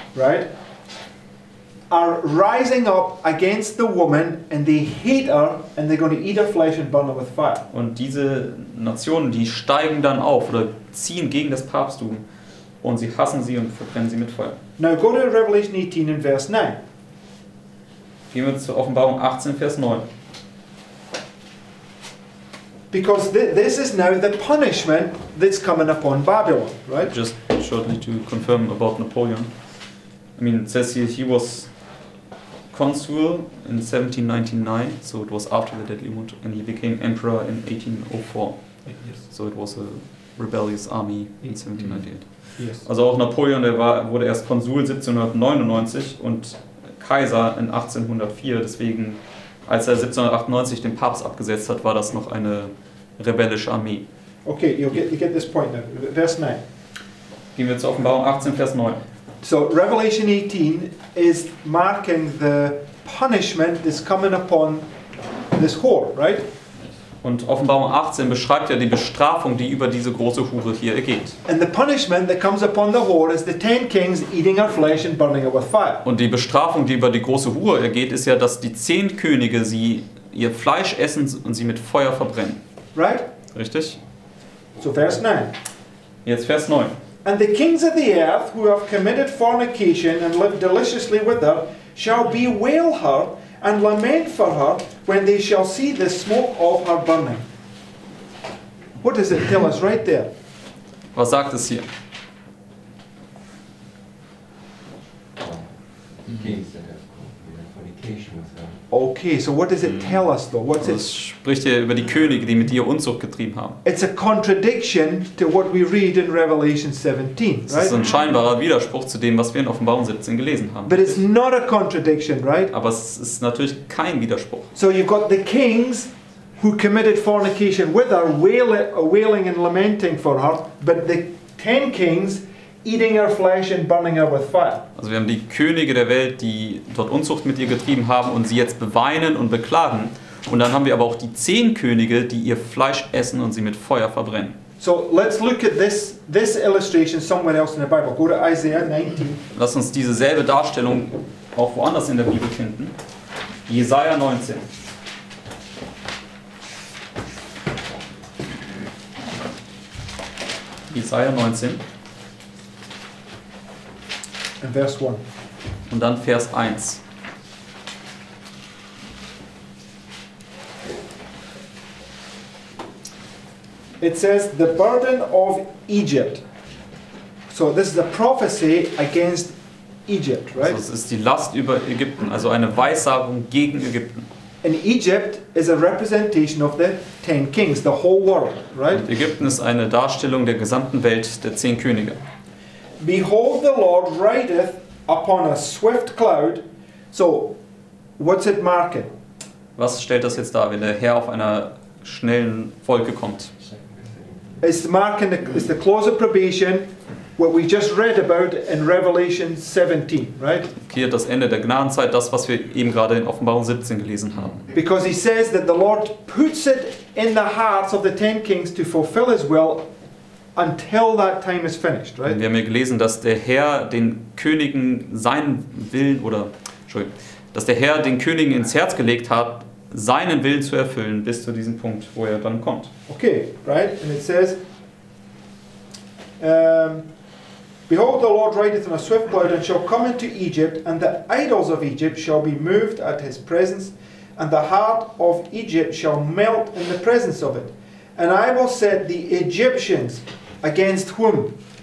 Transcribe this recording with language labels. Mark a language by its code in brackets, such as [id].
[en] Right? Are rising up against the woman, and they hate her, and they're going to eat her flesh and burn her with fire. [de] Und diese Nationen, die steigen dann auf oder ziehen gegen das Papsttum und sie hassen sie und verbrennen sie mit Feuer. [en] Now go to Revelation 18 and verse 9. [de] Gehen wir zur Offenbarung 18, Vers 9. [en] Because this is now the punishment that's coming upon Babylon, right? Just shortly to confirm about Napoleon. I mean, it says here he was consul in 1799, so it was after the deadly wound, and he became emperor in 1804. Yes. So it was a rebellious army in 1798. Yes. [de] Also auch Napoleon, wurde erst Konsul 1799 und Kaiser in 1804, deswegen als er 1798 den Papst abgesetzt hat, war das noch eine rebellische Armee. [en] Okay, you get this point now. Verse 9. [de] Gehen wir zur Offenbarung 18, Vers 9. [en] So Revelation 18 is marking the punishment that's coming upon this whore, right? [de] Und Offenbarung 18 beschreibt ja die Bestrafung, die über diese große Hure hier ergeht. [en] And the punishment that comes upon the whore is the 10 kings eating her flesh and burning it with fire. [de] Und die Bestrafung, die über die große Hure ergeht, ist ja, dass die 10 Könige ihr Fleisch essen und sie mit Feuer verbrennen. [en] Right? [de] Richtig? [en] So verse 9. [de] Jetzt Vers 9. [en] And the kings of the earth who have committed fornication and lived deliciously with her shall bewail her and lament for her when they shall see the smoke of her burning. What does it tell us right there? [de] Was sagt es hier? [en] Kings that have fornication with her. Okay, so what does it tell us though? What's [de] Also [en] it? [de] es spricht hier über die Könige, die mit ihr Unzucht getrieben haben. [en] It's a contradiction to what we read in Revelation 17, [de] Das ist [en] right? [de] ein scheinbarer Widerspruch zu dem, was wir in Offenbarung 17 gelesen haben. But it's not a contradiction, right? Aber es ist natürlich kein Widerspruch. So you've got the kings who committed fornication with her, wailing and lamenting for her, but the 10 kings eating her flesh and burning her with fire. Also wir haben die Könige der Welt, die dort Unzucht mit ihr getrieben haben und sie jetzt beweinen und beklagen. Und dann haben wir aber auch die 10 Könige, die ihr Fleisch essen und sie mit Feuer verbrennen. [en] So let's look at this illustration somewhere else in the Bible. Go to Isaiah 19. [de] Lass uns diese selbe Darstellung auch woanders in der Bibel finden. Jesaja 19. Jesaja 19. [en] And verse 1. [de] Und dann Vers 1. [en] It says, the burden of Egypt. So this is a prophecy against Egypt, right? [de] Also es ist die Last über Ägypten, also eine Weissagung gegen Ägypten. [en] And Egypt is a representation of the 10 kings, the whole world, right? [de] Und Ägypten ist eine Darstellung der gesamten Welt, der 10 Könige. [en] Behold, the Lord rideth upon a swift cloud. So, what's it marking? [de] Was stellt das jetzt dar, wenn der Herr auf einer schnellen Wolke kommt? [en] It's marking it's the close of probation, what we just read about in Revelation 17, right? [de] Hier das Ende der Gnadenzeit, das, was wir eben gerade in Offenbarung 17 gelesen haben. [en] Because he says that the Lord puts it in the hearts of the 10 kings to fulfill his will until that time is finished, right? [de] Wir haben hier gelesen, dass der Herr den Königen seinen Willen, dass der Herr den Königen ins Herz gelegt hat, seinen Willen zu erfüllen, bis zu diesem Punkt, wo er dann kommt. [en] Okay, right? And it says, behold, the Lord rideth on a swift cloud, and shall come into Egypt, and the idols of Egypt shall be moved at his presence, and the heart of Egypt shall melt in the presence of it. And I will set the Egyptians against whom?